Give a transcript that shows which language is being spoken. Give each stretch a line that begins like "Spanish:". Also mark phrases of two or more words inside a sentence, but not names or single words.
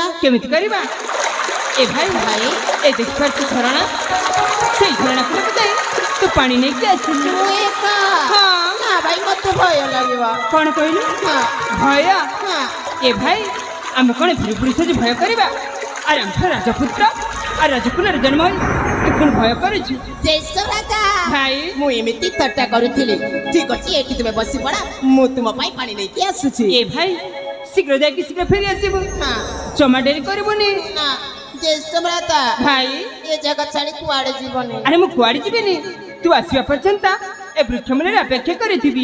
Odia: ଏ ଭାଇ ଏ ଦେଖିପାରୁଛୁ ଝରଣା ସେଇ ଝରଣା କୂଳକୁ ଯାଇ ତୁ ପାଣି ନେଇକି ଆସିଲୁ ହଁ ନା ଭାଇ ମତେ ଭୟ ଲାଗିବ କ'ଣ କହିଲୁ ଭୟ ଏ ଭାଇ ଆମେ କ'ଣ ଭିଡ଼ି ସାଜି ଭୟ କରିବା ଆରେ ଆମେ ରାଜପୁତ୍ର ଆର ରାଜକୁଳର ଜନ୍ମ ହଇ ଏଖନ ଭୟ କରୁଛୁ ଜ୍ୟେଷ୍ଠ ଭ୍ରାତା ভাই ମୁଁ ଏମିତି ଥଟ୍ଟା କରୁଥିଲି ଠିକ ଅଛି ଏଠି ତୁମେ ବସି ପଡା ମୁଁ ତୁମ ପାଇଁ ପାଣି ନେଇକି ଆସୁଛି ଏ ଭାଇ ଶୀଘ୍ର ଯାଇକି ଶୀଘ୍ର ଫେରି ଆସିବୁ ନା ଜମା ଡେରି କରିବୁନି ନା ଜ୍ୟେଷ୍ଠ ଭ୍ରାତା ଭାଇ ଏ ଜାଗା ଛାଡି କୁଆଡେ ଯିବନି ଆରେ ମୁଁ କୁଆଡେ ଯିବିନି ତୁ ଆସିବା ପର୍ଯ୍ୟନ୍ତ ଏ ବୃକ୍ଷ ମୂଳରେ ଅପେକ୍ଷା କରିଥିବି